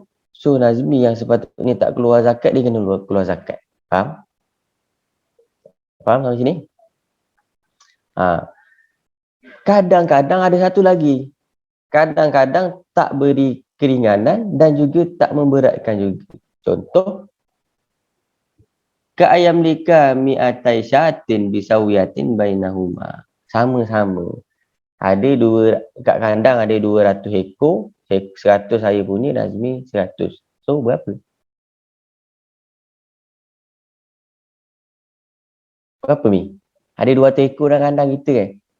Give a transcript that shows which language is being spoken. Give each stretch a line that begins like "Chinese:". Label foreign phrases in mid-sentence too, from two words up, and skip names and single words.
Malay: So Nazmi yang sepatutnya tak keluar zakat, dia kena keluar zakat. Faham? Faham sampai sini? Kadang-kadang ada satu lagi. Kadang-kadang tak beri keringanan dan juga tak memberatkan juga. Contoh,
Arabic: كأن لك مائتي شاة بسوية بينهما.
Malay: Sama-sama. Ada kat kandang ada 200 ekor, 100 saya punya, Nazmi 100. So berapa? Berapa Mi? Ada 200 ekor dalam kandang kita kan?